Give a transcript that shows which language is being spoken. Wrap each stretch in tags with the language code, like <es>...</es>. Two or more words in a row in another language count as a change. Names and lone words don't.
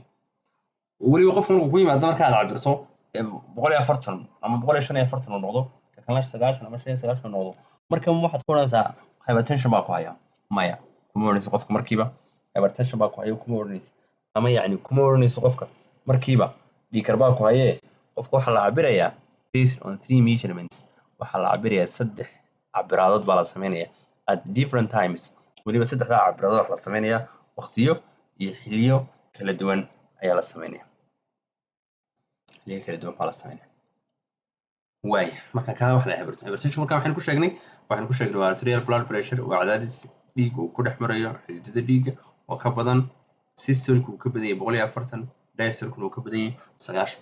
<so>weliba qof markuu ku yimaado marka aad cabirto 140 ama 145 uu noqdo kan 90 ama 90 uu noqdo marka waxaad ku oranaysaa hypertension baa ku haya. maya kuma oranayso qofka markiiba hypertension baa ku haya kuma oranayso ama yani kuma oranayso qofka markiiba dhiig kar baa ku haye. qofka waxa la cabirayaa</so> <en>based on 3 measurements.</en> <so>waxa la cabirayaa 3 cabiraadood baa la sameeyaa</so> <en>at different times.</en> <so>weliba 3 cabiraadood waxa la sameeyaa waqtiyo iyo xilliyo kala duwan ayaa la sameeyaa. waay marka ka wax la hypertension marka waxaan ku sheegnay waa</so> <en>arterial blood pressure</en> <so>waa cadaadis dhiig uu ku dhex marayo xididdada dhiigga oo ka badan systolic uu ka badan yahay 140 diastolic uu ka badan yahay 90.</so>